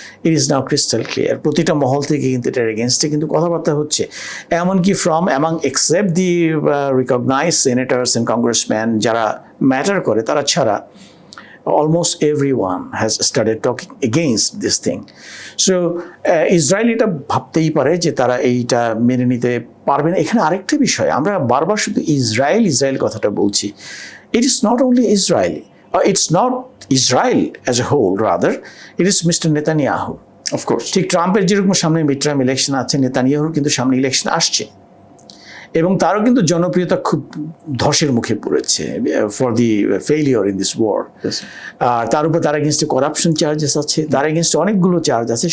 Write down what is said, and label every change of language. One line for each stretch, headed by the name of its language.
English: It is now crystal clear.
Bangla: প্রতিটা মহল থেকে কিন্তু এটার এগেনস্টে কিন্তু কথাবার্তা হচ্ছে, এমনকি
English: from among except the recognize senators and congressman
Bangla: যারা ম্যাটার করে তারা ছাড়া
English: almost everyone has started talking against this thing. So
Bangla: Israel এটা ভাবতেই পারে যে তারা এইটা মেনে নিতে পারবে না। এখানে আরেকটা বিষয়, আমরা বারবার শুধু ইসরায়েল কথাটা বলছি।
English: It is not only Israeli, or it's not Israel as a whole, rather it is Mr. Netanyahu. Of course.
Bangla: ঠিক ট্রাম্পের যেরকম সামনে মিড টার্ম ইলেকশন আছে, নেতানিয়াহুর কিন্তু সামনে ইলেকশন আসছে, এবং তারও কিন্তু জনপ্রিয়তা খুব ধসের মুখে পড়েছে
English: For the failure in this war.
Bangla: আর তার উপর তার এগেনস্টে করাপশন চার্জেস আছে, তার এগেনস্টে অনেকগুলো চার্জ আছে।